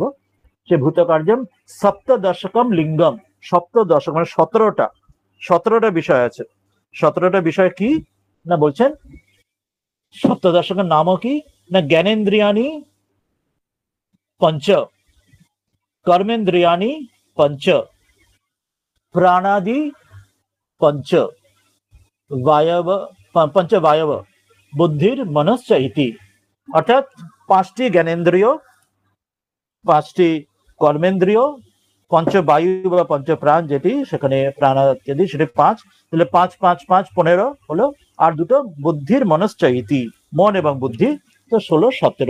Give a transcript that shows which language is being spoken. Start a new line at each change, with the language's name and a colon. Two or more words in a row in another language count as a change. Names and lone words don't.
Sanskrit: সে ভূত কার্যম সপ্তদশকম লিঙ্গম,
Bangla: সপ্তদশক মানে 17টা বিষয় আছে। 17টা বিষয় কি না বলছেন, সপ্তদশকের নামও কি না,
Sanskrit: জ্ঞানেন্দ্রিয়ানি পঞ্চ, कर्मेन्द्रियाणि पंच, प्राणादि पंच, वायव पंच वायव, बुद्धिर मनश्च इति।
Bangla: অর্থাৎ পাঁচটি জ্ঞানেন্দ্রিয়, পাঁচটি কর্মেন্দ্রিয়, পঞ্চবায়ু বা পঞ্চপ্রাণ যেটি, সেখানে প্রাণ ইত্যাদি, সেটি পাঁচ, তাহলে পাঁচ পাঁচ পাঁচ 15 হলো, আর দুটো
Sanskrit: বুদ্ধির মনশ্চ ইতি,
Bangla: মন এবং বুদ্ধি, তো 16 17।